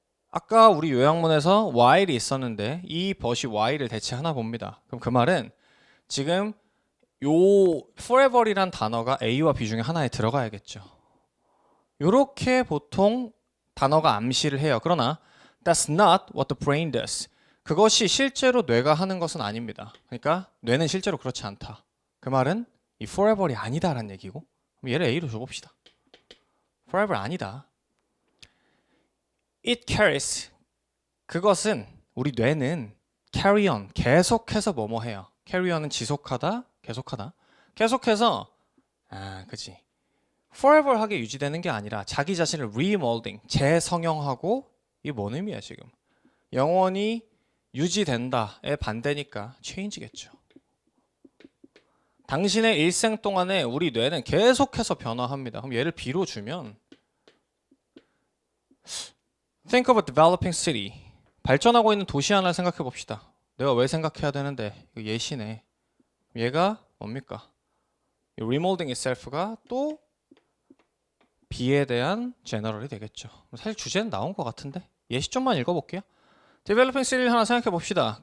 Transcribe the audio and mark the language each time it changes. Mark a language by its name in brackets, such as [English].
[Korean] 아까 우리 요약문에서 while이 있었는데 이 벗이 while을 대체하나 봅니다. 그럼 그 말은 지금 요 forever이란 단어가 A와 B 중에 하나에 들어가야겠죠. 요렇게 보통 단어가 암시를 해요. 그러나 [English] that's not what the brain does. [Korean] 그것이 실제로 뇌가 하는 것은 아닙니다. 그러니까 뇌는 실제로 그렇지 않다. 그 말은 이 forever이 아니다라는 얘기고 그럼 얘를 A로 줘봅시다. forever 아니다. [English] It carries. [Korean] 그것은 우리 뇌는 carry on. 계속해서 뭐뭐 해요. carry on은 지속하다, 계속하다. 계속해서 그치. forever하게 유지되는 게 아니라 자기 자신을 remolding, 재성형하고 이게 뭔 의미야 지금? 영원히 유지된다의 반대니까 change겠죠. 당신의 일생 동안에 우리 뇌는 계속해서 변화합니다. 그럼 얘를 B로 주면 [English] Think of a developing city. [Korean] 발전하고 있는 도시 하나를 생각해 봅시다. 내가 왜 생각해야 되는데 이거 예시네. 얘가 뭡니까? remolding itself가 또 B에 대한 제너럴이 되겠죠. 사실 주제는 나온 것 같은데 예시 좀만 읽어볼게요. Developing city를 하나 생각해 봅시다.